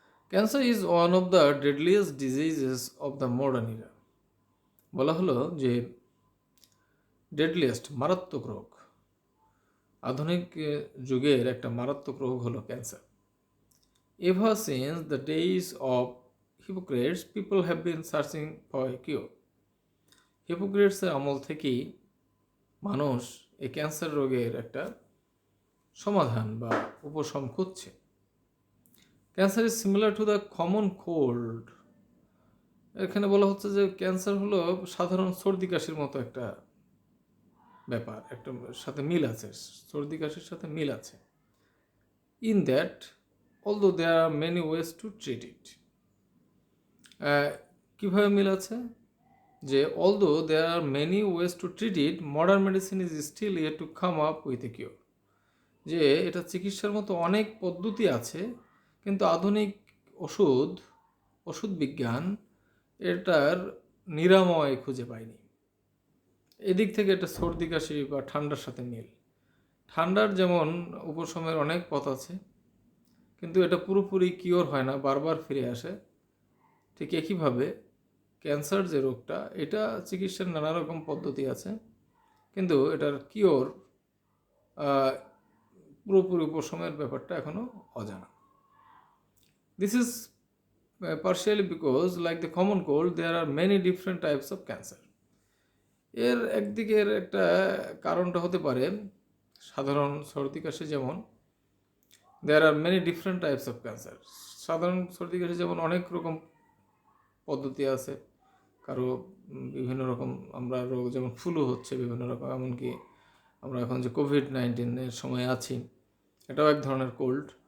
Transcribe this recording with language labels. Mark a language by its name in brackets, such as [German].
[English] Cancer is one of the deadliest diseases of the modern era. [Bangla] বলা হলো যে deadliest, মারাত্মক রোগ, আধুনিক যুগের একটা মারাত্মক রোগ হলো cancer. [English] Ever since the days of Hippocrates, people have been searching for a cure. [Bangla] হিপোক্রেটসের আমল থেকেই মানুষ এই ক্যান্সার রোগের একটা সমাধান বা উপশম খুঁজছে। [English] Cancer is similar to the common cold. [Bangla] এখানে বলা হচ্ছে যে ক্যান্সার হলো সাধারণ সর্দি কাশির মতো একটা ব্যাপার, একটা সাথে মিল আছে, সর্দি কাশির সাথে মিল আছে। [English] In that although there are many ways to treat it. [Bangla] কিভাবে মিল আছে? যে [English] although there are many ways to treat it, modern medicine is still yet to come up with a cure. [Bangla] যে এটা চিকিৎসার মতো অনেক পদ্ধতি আছে, কিন্তু আধুনিক ওষুধ বিজ্ঞান এটার নিরাময় খুঁজে পায়নি। এদিক থেকে এটা সর্দি কাশি বা ঠান্ডার সাথে মিল। ঠান্ডার যেমন উপশমের অনেক পথ আছে, কিন্তু এটা পুরোপুরি কিওর হয় না, বারবার ফিরে আসে। ঠিক একইভাবে ক্যান্সার যে রোগটা, এটা চিকিৎসার নানা রকম পদ্ধতি আছে, কিন্তু এটার কিওর পুরোপুরি উপশমের ব্যাপারটা এখনও অজানা। [English] This is partially because like the common cold there are many different types of cancer. [Bangla] এর একদিকের একটা কারণটা হতে পারে সাধারণ সর্দি কাশি, যেমন [English] there are many different types of cancer. [Bangla] সাধারণ সর্দি কাশি যেমন অনেক রকম পদ্ধতি আছে, কারো বিভিন্ন রকম আমরা রোগ, যেমন ফ্লু হচ্ছে বিভিন্ন রকম, এমনকি আমরা এখন যে কোভিড-19 সময় আছি, এটাও এক ধরনের কোল্ড।